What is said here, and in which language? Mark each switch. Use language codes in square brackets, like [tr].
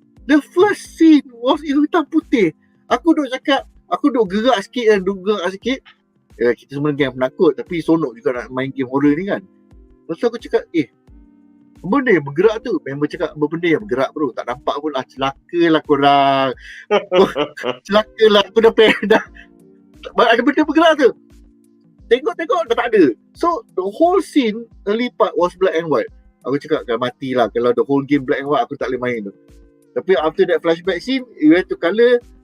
[en] The first scene was [ms] hitam putih. Aku duk cakap, aku duk gerak sikit. Kita semua game penakut tapi sonok juga nak main game horror ni kan. Lepas tu aku cakap, benda yang bergerak tu. Member cakap, benda yang bergerak bro. Tak nampak pun lah. Celaka lah korang. Celaka lah. Aku dah ada benda bergerak tu. Tengok dah tak ada. [en] So the whole scene, early part was black and white. [ms] Aku cakap kan mati lah. Kalau [en] the whole game black and white, [ms] aku tak boleh main tu. Tapi [en] after that flashback scene, you have to colour.